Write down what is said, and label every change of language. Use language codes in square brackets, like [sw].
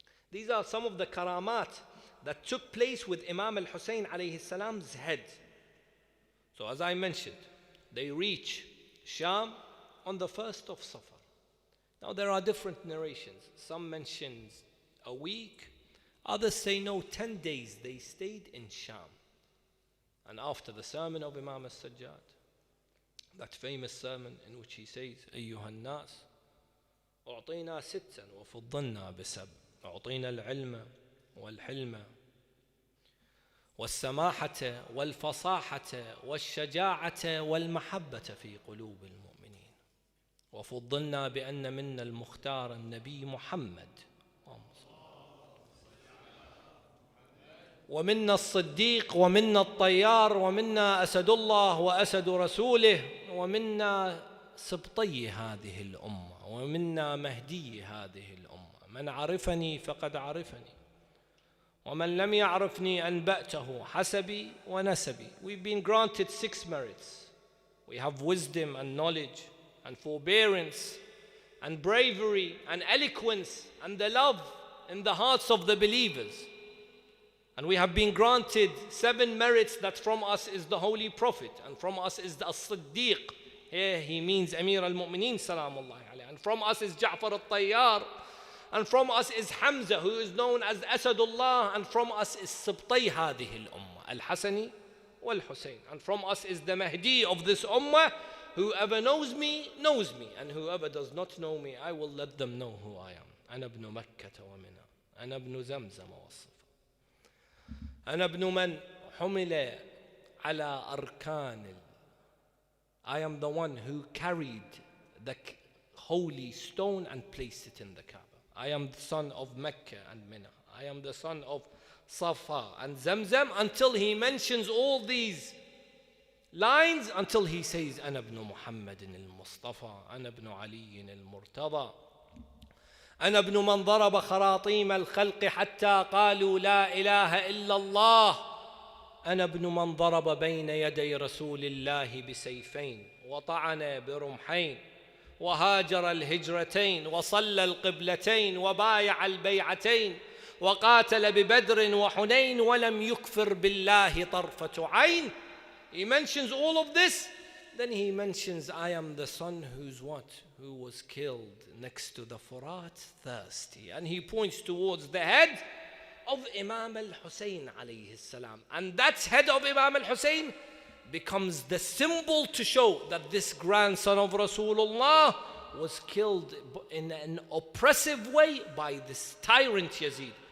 [en] These are some of the karamat that took place with Imam al-Hussein alayhi salam's head. So as I mentioned, they reach Sham on the 1st of Safar. Now there are different narrations. Some mention a week, others say no, 10 days they stayed in Sham. And after the sermon of Imam al-Sajjad, that famous sermon in which he says, [ar] أيها الناس أعطينا ستا وفضلنا بسبع أعطينا العلم والحلم والسماحة والفصاحة والشجاعة والمحبة في قلوب المؤمنين وفضلنا بأن منا المختار النبي محمد ومنا الصديق ومنا الطيار ومنا أسد الله وأسد رسوله ومنا سبطي هذه الأمة ومنا مهدي هذه الأمة. من عرفني فقد عرفني ومن لم يعرفني أنبأته حسبي ونسبي. [en] We've been granted 6 merits. We have wisdom and knowledge and forbearance and bravery and eloquence and the love in the hearts of the believers. And we have been granted 7 merits, that from us is the Holy Prophet, and from us is the As-Siddiq. Here he means Amir al-Mu'mineen salamullahi alayhi. And from us is Ja'far al-Tayyar. And from us is Hamza, who is known as Asadullah. And from us is Sibtay hadhihi al-Ummah, Al-Hasani wal-Hussain. And from us is the Mahdi of this Ummah. Whoever knows me, and whoever does not know me, I will let them know who I am. [ar] أنا ابن مكة ومنى أنا ابن زمزم والصفا أنا ابن من حمل على أركان. [en] I am the one who carried the holy stone and placed it in the Kaaba. I am the son of Mecca and Mina. I am the son of Safa and Zamzam, until he mentions all these lines, until he says [ar] أنا ابن محمد المصطفى أنا ابن علي المرتضى أنا ابن من ضرب خراطيم الخلق حتى قالوا لا إله إلا الله أنا ابن من ضرب بين يدي رسول الله بسيفين وطعن برمحين وهاجر الهجرتين وصلى القبلتين وبايع البيعتين وقاتل ببدر وحنين ولم يكفر بالله طرفة عين. [en] He mentions all of this. Then he mentions, I am the son who was killed next to the Furat, thirsty. And he points towards the head of Imam al-Hussain alayhi salam. And that head of Imam al-Hussain becomes the symbol to show that this grandson of Rasulullah was killed in an oppressive way by this tyrant Yazid.